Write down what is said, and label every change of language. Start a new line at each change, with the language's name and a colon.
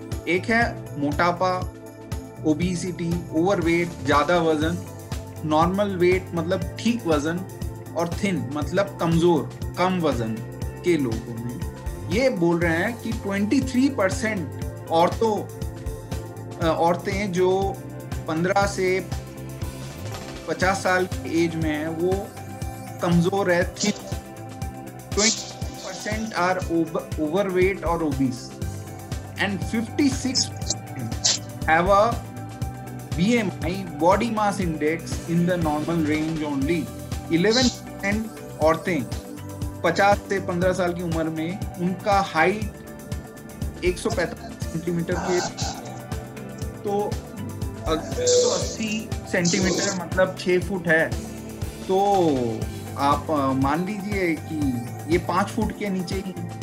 Hindi: एक है मोटापा, ओबेसिटी, ओवरवेट, ज्यादा वजन, नॉर्मल वेट मतलब ठीक वजन, और थिन मतलब कमजोर, कम वजन के लोगों में ये बोल रहे हैं कि 23% औरतें जो 15 से 50 साल की एज में है वो कमजोर है, थिन।
English: 20% are overweight और obese, and 56% have a BMI, body mass index, in the normal range only.
Hindi: 11% औरतें 50 से 15 साल की उम्र में, उनका हाइट 145 सेंटीमीटर के, तो 180 सेंटीमीटर मतलब 6 फुट है। तो आप मान लीजिए कि ये 5 फुट के नीचे ही।